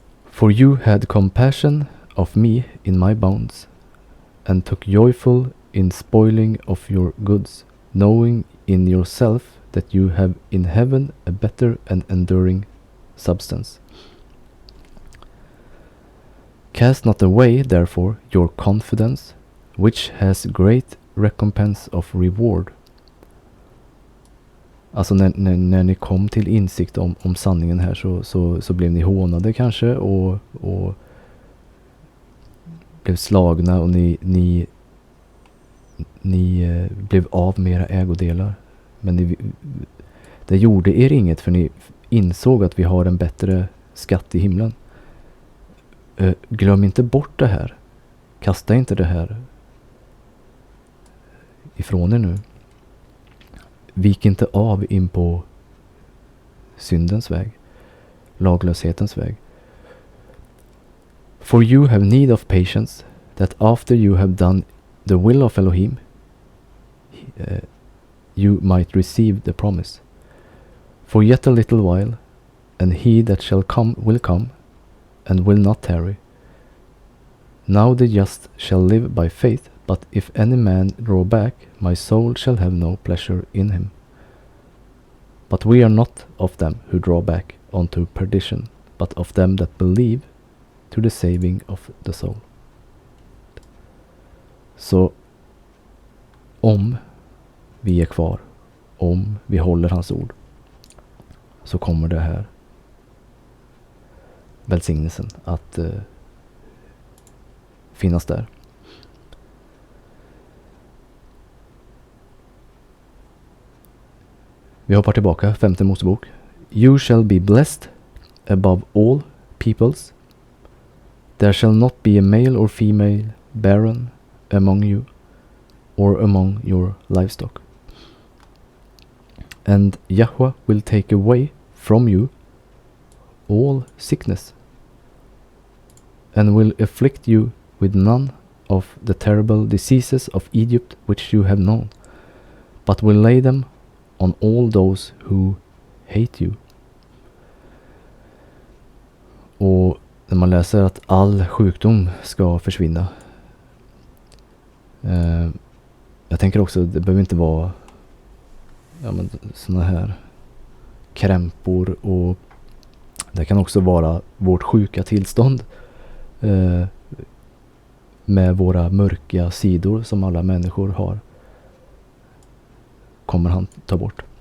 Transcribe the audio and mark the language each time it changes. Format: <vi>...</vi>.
<en>For you had compassion of me in my bonds, and took joyful in spoiling of your goods, knowing in yourself that you have in heaven a better and enduring substance. Cast not away, therefore, your confidence, which has great recompense of reward.</en> <sv>Alltså när ni kom till insikt om sanningen här så blev ni hånade kanske och blev slagna, och ni blev av med era ägodelar. Men det gjorde er inget, för ni insåg att vi har en bättre skatt i himlen. Glöm inte bort det här. Kasta inte det här ifrån er nu. Vik inte av in på syndens väg, laglöshetens väg.</sv> <en>For you have need of patience, that after you have done the will of Elohim, you might receive the promise. For yet a little while, and he that shall come will come, and will not tarry. Now the just shall live by faith, but if any man draw back, my soul shall have no pleasure in him. But we are not of them who draw back unto perdition, but of them that believe to the saving of the soul.</en> <sv>Så om vi är kvar, om vi håller hans ord, så kommer det här välsignelsen att finnas där. Vi hoppar tillbaka, 5:e Mosebok.</sv> <en>You shall be blessed above all peoples. There shall not be a male or female barren among you or among your livestock. And Yahweh will take away from you all sickness and will afflict you with none of the terrible diseases of Egypt which you have known, but will lay them on all those who hate you.</en> <sv>Och när man läser att all sjukdom ska försvinna. Jag tänker också, det behöver inte vara såna här krämpor, och det kan också vara vårt sjuka tillstånd med våra mörka sidor som alla människor har, kommer han ta bort.</sv>